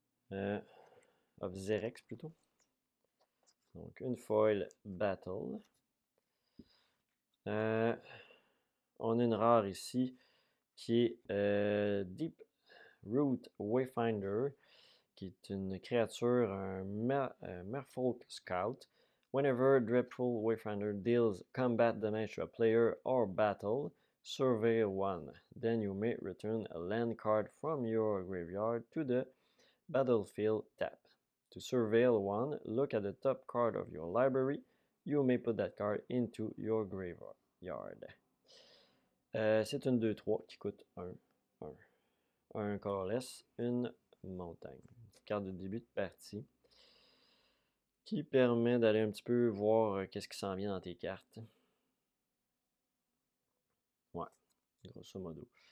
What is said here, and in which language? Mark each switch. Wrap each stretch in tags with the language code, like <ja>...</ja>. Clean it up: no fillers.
<fr>Of Xerex plutôt. Donc, une foil Battle. On a une rare ici qui est Deep Root Wayfinder, qui est une créature, un Merfolk Scout.</fr> <en>Whenever Dreadful Wayfinder deals combat damage to a player or battle, surveil one. Then you may return a land card from your graveyard to the battlefield tap. To surveil one, look at the top card of your library. You may put that card into your graveyard.</en> <fr>C'est une 2-3 qui coûte 1. Un colorless, une montagne. Une carte de début de partie qui permet d'aller un petit peu voir qu'est-ce qui s'en vient dans tes cartes. Ouais, grosso modo.</fr>